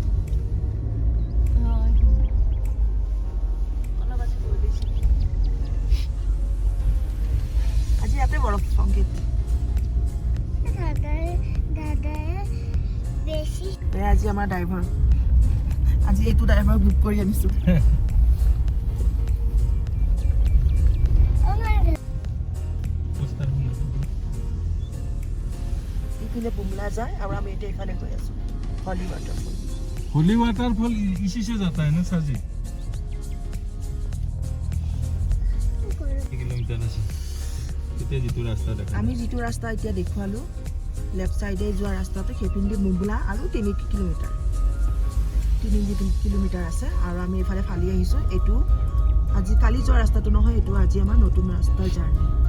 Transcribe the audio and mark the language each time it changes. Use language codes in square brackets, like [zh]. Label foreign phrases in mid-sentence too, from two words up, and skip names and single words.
[as] আজি ইয়াতে বৰফ সংগীত আজি আমাৰ ড্ৰাইভাৰ আজি এইটো ড্ৰাইভাৰ বুক কৰি আনিছো এইফালে বুমলা যায় আৰু আমি এতিয়া এইফালে গৈ আছো [hi] होली वाटरफॉल इसी से जाता है ना सर जी किलोमीटर [as] আমি যিটো ৰাস্তা এতিয়া দেখুৱালো লেফট সাইডে যোৱা ৰাস্তাতে সেইপিনে বুমলা আৰু 3 কিলোমিটাৰ আছে আৰু আমি এইফালে ফালি আহিছো এইটো আজি কালি যোৱা ৰাস্তাটো নহয় এইটো আজি আমাৰ নতুন ৰাস্তাৰ জাৰ্নি